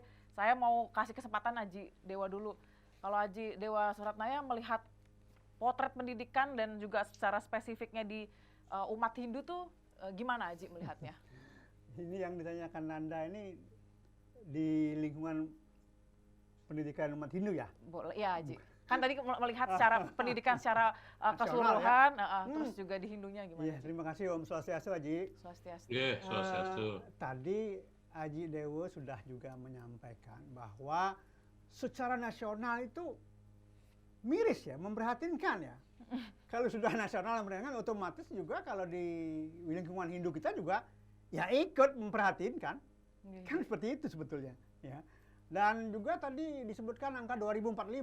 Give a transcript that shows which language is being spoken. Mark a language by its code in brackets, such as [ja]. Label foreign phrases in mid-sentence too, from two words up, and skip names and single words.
[id] Saya mau kasih kesempatan Aji Dewa dulu. Kalau Aji Dewa Suratnaya melihat potret pendidikan dan juga secara spesifiknya di umat Hindu tuh gimana Aji melihatnya? Ini yang ditanyakan Nanda ini di lingkungan pendidikan umat Hindu ya? Boleh, ya Aji. Kan tadi melihat secara pendidikan secara keseluruhan, terus juga di Hindunya gimana? Iya, terima kasih [sa] Om Swastiastu [id] Aji. Swastiastu. Iya, Swastiastu. Tadi Aji Dewo sudah juga menyampaikan bahwa secara nasional itu miris ya, memprihatinkan ya. Kalau sudah nasional memprihatinkan, otomatis juga kalau di lingkungan Hindu kita juga ya ikut memprihatinkan. Kan seperti itu sebetulnya ya. Dan juga tadi disebutkan angka 2045.